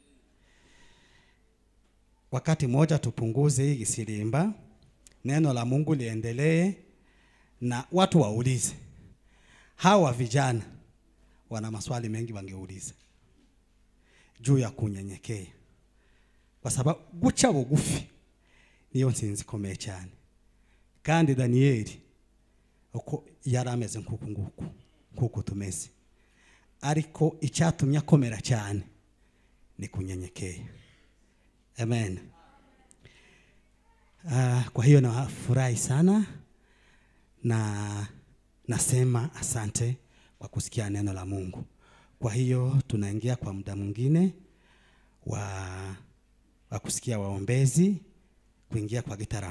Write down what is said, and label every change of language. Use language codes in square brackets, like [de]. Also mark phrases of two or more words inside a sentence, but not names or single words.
[sw] Wakati moja tupunguze hii kisirimba. Neno la Mungu liendelee na watu waulize. Hawa vijana wana maswali mengi wangeuliza juu ya kunyenyekea. Kwa sababu [rn] guca bugufi niyo nsinzi komeye cyane. Kandi Danieli uko yarameze nkuko tumeze. Ariko icyatumye akomera cyane ni kunyenyekea. Amen. [sw] Kwa hiyo nafurahi sana na nasema asante kwa kusikia neno la Mungu. Kwa hiyo tunaingia kwa muda mwingine wa kusikia waombezi kuingia kwa gitaramo.